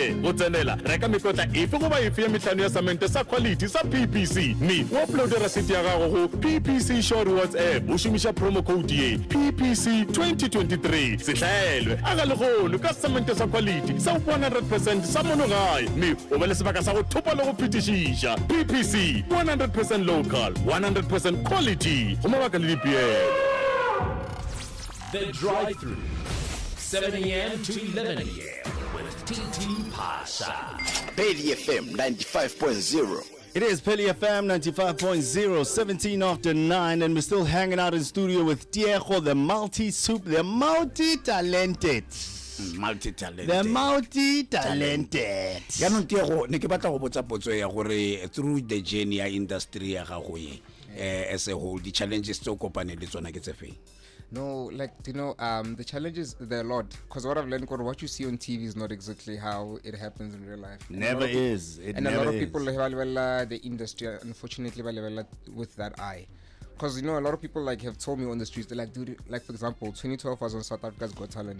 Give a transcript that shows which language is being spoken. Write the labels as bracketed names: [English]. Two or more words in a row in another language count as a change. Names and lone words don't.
[Northern Sotho] Go tsenela reka mekotla efe goba efe ya mehlano ya cement sa quality sa PPC mme o uploade rasiti ya gago go PPC Short Rewards app o šomiša promo code ye PPC 2023. Sehlaelwe a ga legono ka cement sa quality sa 100% sa monogae mme o be le sebaka sa go thopa le go phetišiša. PPC [English] 100% local, 100% quality [Northern Sotho] go mabaka le dipeelo. [English] The Drive-Thru, 7 a.m. to 11 a.m. with TT Pasha. Pheli FM 95.0. It is Pheli FM 95.0, 17 after 9, and we're still hanging out in studio with Tiego, the multi-talented. The multi-talented. [Northern Sotho] Ya no Tiego ne ke batla go botsa potso ya gore [English] through the journey [Northern Sotho] ya industry ya gago ye [English] as a whole the challenges [Northern Sotho] tso kopane le tsona ke tse feng? [English] No, like, the challenges, there are a lot. Because what I've learned, what you see on TV is not exactly how it happens in real life. Never is. And a lot of people, the industry, unfortunately, with that eye. Because, a lot of people, have told me on the streets, they're like, dude, for example, 2012 I was on South Africa's Got Talent.